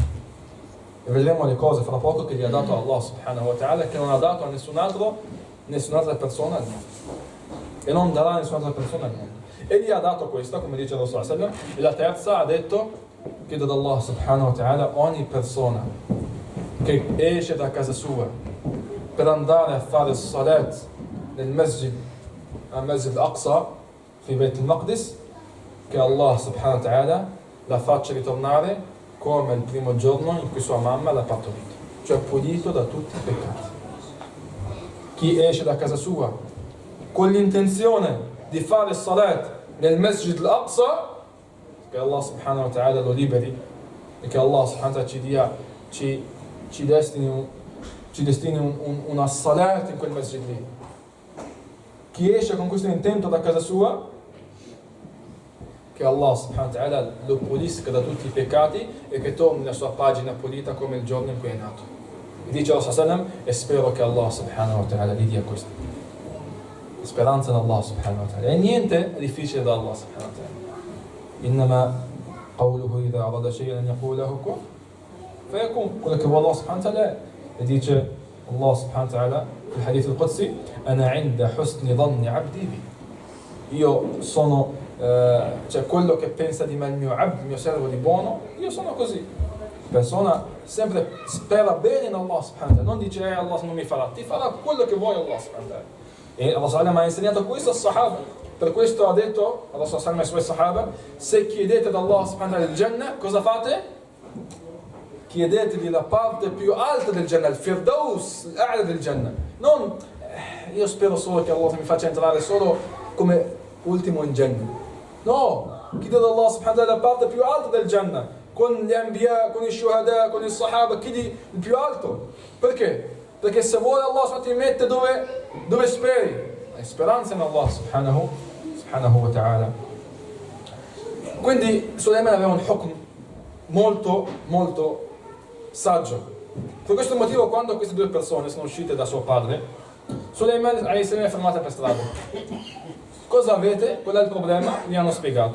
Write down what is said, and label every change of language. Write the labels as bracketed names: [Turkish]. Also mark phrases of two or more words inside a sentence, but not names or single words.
[Italian] E vedremo le cose fra poco che gli ha dato [Arabic] الله سبحانه وتعالى, [Italian] che non ha dato a nessun'altra persona al mondo. E non darà a nessun'altra persona al mondo. E gli ha dato questa, come dice Rasul [Arabic] صلى الله عليه وسلم. [Italian] E la terza ha detto: chiedo ad [Arabic] الله سبحانه وتعالى, [Italian] ogni persona che esce da casa sua per andare a fare il salat nel masjid, al masjid al-Aqsa, fi Beit al-Maqdis, che [Arabic] الله سبحانه وتعالى [Italian] la faccia ritornare come il primo giorno in cui sua mamma l'ha partorito, cioè pulito da tutti i peccati. Chi esce da casa sua con l'intenzione di fare salat nel Masjid al-Aqsa, che [Arabic] الله سبحانه وتعالى [Italian] lo liberi e che [Arabic] الله سبحانه وتعالى [Italian] ci destini una salat in quel masjid lì. Chi esce con questo intento da casa sua, che [Arabic] الله سبحانه وتعالى [Italian] lo pulisca da tutti i peccati e che torni la sua pagina pulita come il giorno in cui è nato. E dice Allah sallam, e spero che [Arabic] الله سبحانه وتعالى [Italian] gli dia questo. Speranza in [Arabic] الله سبحانه وتعالى. [Italian] E niente è difficile da [Arabic] الله سبحانه وتعالى. إنما قوله إذا أراد شيئا أن يقول له كن فيكون. [Italian] quello che vuole [Arabic] الله سبحانه وتعالى, [Italian] e dice [Arabic] الله سبحانه وتعالى [Italian] nel [Arabic] حديث القدسي, أنا عند حسن ظن عبدي بي. [Italian] Io sono cioè quello che pensa di me il mio abd, il mio servo di buono, io sono così. Persona sempre spera bene in [Arabic] الله سبحانه وتعالى, [Italian] non dice Allah non mi farà, ti farà quello che vuoi [Arabic] الله سبحانه وتعالى. [Italian] E Allah sallam ha insegnato questo ai Sahaba. Per questo ha detto Allah sallam ai suoi Sahaba, se chiedete da [Arabic] الله سبحانه وتعالى [Italian] il Jannah, cosa fate? Chiedetegli la parte più alta del Jannah, il Firdaus, l'ala del Jannah. Non io spero solo che Allah mi faccia entrare solo come ultimo in Jannah. No, chiedi da [Arabic] الله سبحانه وتعالى [Italian] la parte più alta del Jannah, con gli Anbiya, con i Shuhada, con i Sahaba, chiedi il più alto. Perché? Perché se vuole [Arabic] الله سبحانه وتعالى [Italian] ti mette dove speri. Hai speranza in [Arabic] الله سبحانه وتعالى. [Italian] Quindi Sulaiman aveva un hukm molto saggio. Per questo motivo, quando queste due persone sono uscite da suo padre, Sulaiman è fermato per strada. Cosa avete? Qual è il problema? Gli hanno spiegato.